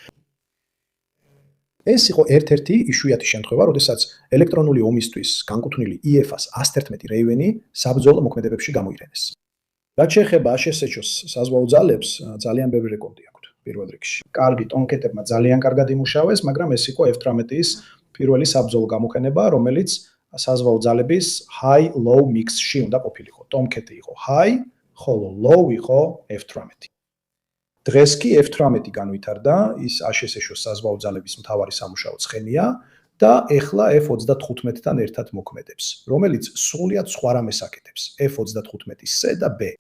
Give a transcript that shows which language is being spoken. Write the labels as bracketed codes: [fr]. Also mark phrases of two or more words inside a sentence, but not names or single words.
[ka] ეს იყო ერთ-ერთი იშვიათი შემთხვევა, როდესაც ელექტრონული ომისთვის განკუთვნილი EFA-111 Raven-ი საბრძოლო მოქმედებებში გამოიყენეს. რაც შეეხება ASH-ს საზღვაო ძალებს, ძალიან ბევრი რეკორდი აქვთ პირველ რიგში. კარგი ტონკეტებმა ძალიან კარგად იმუშავეს, მაგრამ ეს იყო F-18-ის პირველი საბრძოლო გამოყენება, რომელიც საზღვაო ძალების [en] high-low mix- [ka] ში უნდა ყოფილიყო. ტონკეტი იყო high, ხოლო low იყო F-18. დღეს კი F-18 განვითარდა, ის ASH-ს საზღვაო ძალების მთავარი სამუშაო ცხენია და ეხლა F-35-თან ერთად მოქმედებს, რომელიც სრულიად სხვა რამეს აკეთებს, F-35C და B.